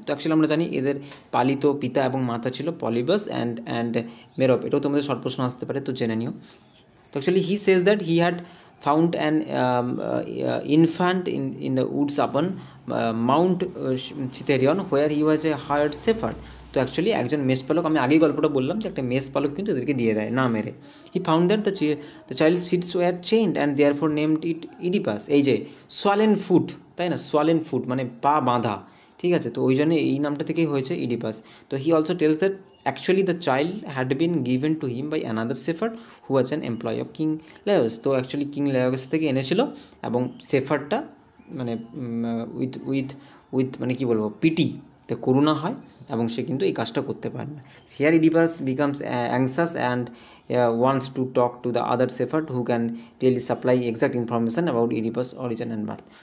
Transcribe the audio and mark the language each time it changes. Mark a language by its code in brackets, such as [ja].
[bn] তো অ্যাকচুয়ালি আমরা জানি এদের পালিত পিতা এবং মাতা ছিল পলিবাস অ্যান্ড মেরোপ। এটাও তোমাদের শর্ট প্রশ্ন আসতে পারে, তো জেনে নিও। তো actually [en] He says that he had found an infant in the woods upon Mount Citherion, where he was a hired shepherd. [bn] তো অ্যাকচুয়ালি একজন মেষপালক, আমি আগেই গল্পটা বললাম যে একটা মেষপালক কিন্তু এদেরকে দিয়ে দেয় না মেরে। [en] He found that the child's feet were chained and therefore named it Oedipus. [bn] এই যে সোয়ালেন ফুট, তাই না, সোয়ালেন ফুট মানে পা বাঁধা। ঠিক আছে, তো ওই জন্য এই নামটা থেকেই হয়েছে ইডিপাস। [en] তো he also tells that actually the child had been given to him by another shepherd who was an employee of King Leos. [bn] তো অ্যাকচুয়ালি কিং লেওস থেকে এনেছিল এবং শেফার্ডটা মানে [en] with with with [bn] মানে কী বলবো, পিটি, তো করুণা হয় এবং সে কিন্তু এই কাজটা করতে পারে না। [en] Here Oedipus becomes anxious and wants to talk to the other shepherd who can really supply exact information about Oedipus origin and birth.